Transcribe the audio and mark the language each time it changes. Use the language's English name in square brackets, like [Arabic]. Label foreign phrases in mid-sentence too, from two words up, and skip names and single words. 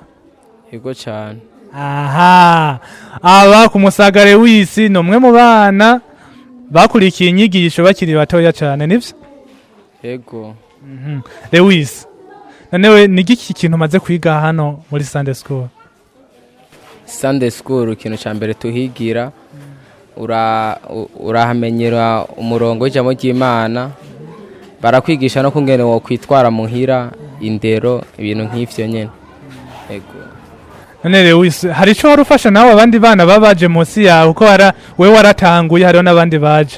[Rundi] Yego cyane. Aha. Aba kumusaga Lewis no mwe mu bana bakurikiye inyigisho bakiri batoya cyane nivyo? Yego. Lewis. Nanewe nigiki kintu maze kwiga hano muri [English] Sunday school? Sunday school [Rundi] ikintu cyambere tuhigira urahamenyera umurongo w'ijambo ry'Imana. Barakwigisha no kungene wo kwitwara muhira indero ibintu nk'ivyo nyene. Yego. None Lewis hari ico warufasha nawe abandi bana babaje munsi yawe uko wewe waratanguye hariho n'abandi baje.